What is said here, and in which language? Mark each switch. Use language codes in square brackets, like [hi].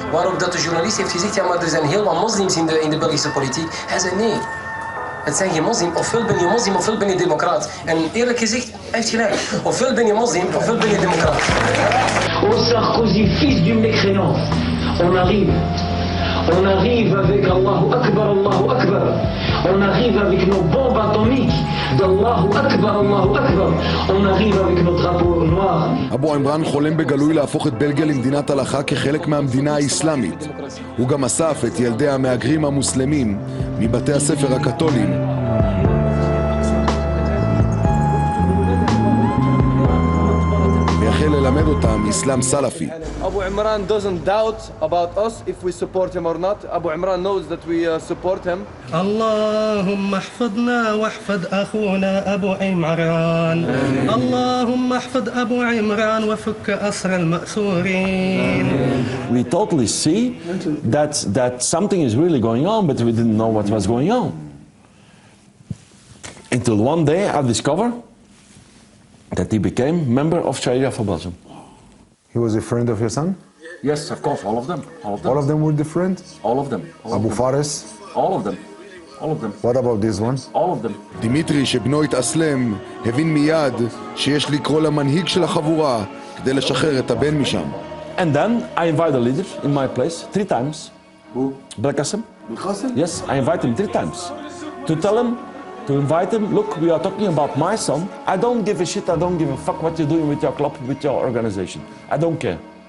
[nl] Waarop dat de journalist heeft gezegd, ja, maar er zijn heel wat moslims in de Belgische politiek. Hij zei nee. Het zijn geen moslim, ofwel ben je moslim, ofwel ben je democraat. En eerlijk gezegd, hij heeft gelijk. Ofwel ben je moslim, ofwel ben je democraat. [fr] Au Sarkozy, fils du mécréant, on arrive avec Allahu Akbar, Allahu Akbar. On arrive avec nos bombes atomiques d'Allahu Akbar, Allahu Akbar. On arrive avec nos drapeaux noirs. [he] אבו עמרן חולם בגלוי להפוך את בלגיה למדינת הלכה כחלק מהמדינה האסלאמית. הוא גם אסף את ילדי המהגרים המוסלמים מבתי הספר הקתולים. והחל ללמד אותם אסלאם סלאפי. [en] Abu Imran doesn't doubt about us if we support him or not. Abu Imran knows that we support him. [ar] اللهم احفظنا واحفظ أخونا أبو عمران اللهم احفظ أبو عمران وفك أسر المأسورين. [en] We totally see that something is really going on, but we didn't know what was going on. Until one day I discovered that he became member of Serie for Belgium. He was a friend of your son? Yes, of course, all of them. All of them were different? All of them. Abu Fares? All of them. All of them. What about this one? All of them. [he] דימיטרי, שבנו התאסלם, הבין מיד שיש לקרוא למנהיג של החבורה כדי לשחרר את הבן משם. [en] And then I invite the leader in my place 3 times. Who? Belkacem. Yes, I invite him 3 times. To tell him, to invite him, look, we are talking about my son. I don't give a shit, I don't give a fuck what you're doing with your club, with your organization. I don't care.